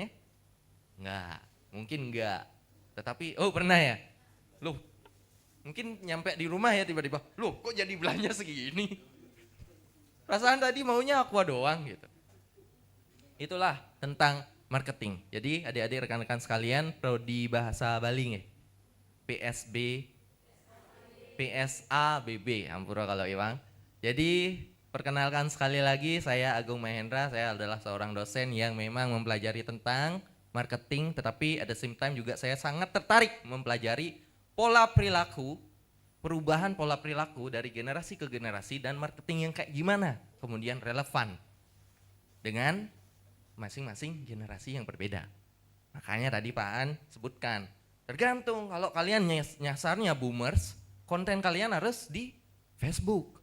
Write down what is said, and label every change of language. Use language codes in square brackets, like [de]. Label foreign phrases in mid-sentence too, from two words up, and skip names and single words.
[id] Enggak, mungkin enggak. Tetapi, pernah ya? Loh, mungkin nyampe di rumah ya tiba-tiba, loh kok jadi belanja segini? Perasaan tadi maunya Aqua doang gitu. Itulah tentang marketing. Jadi adik-adik rekan-rekan sekalian, prodi bahasa Bali nggih. PSABB, ampura kalau Iwang. Jadi perkenalkan sekali lagi, saya Agung Mahendra, saya adalah seorang dosen yang memang mempelajari tentang marketing, tetapi [en] at the same time [id] juga saya sangat tertarik mempelajari pola perilaku, perubahan pola perilaku dari generasi ke generasi dan marketing yang kayak gimana kemudian relevan dengan masing-masing generasi yang berbeda. Makanya tadi Pak An sebutkan, tergantung kalau kalian nyasarnya boomers, konten kalian harus di Facebook.